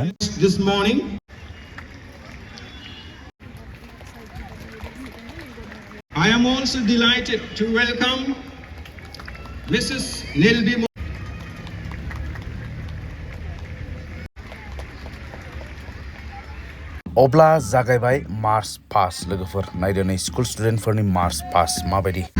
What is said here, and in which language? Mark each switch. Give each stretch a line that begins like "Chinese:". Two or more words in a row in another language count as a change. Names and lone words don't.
English: This morning, I am also delighted to welcome Mrs. Nilbi.
Bodo: अब्ला जागायबाय
English: march past
Bodo: लोगोफोर नायदो नै स्कुल स्टुडेन्टफोरनि
English: march past
Bodo: माबायदि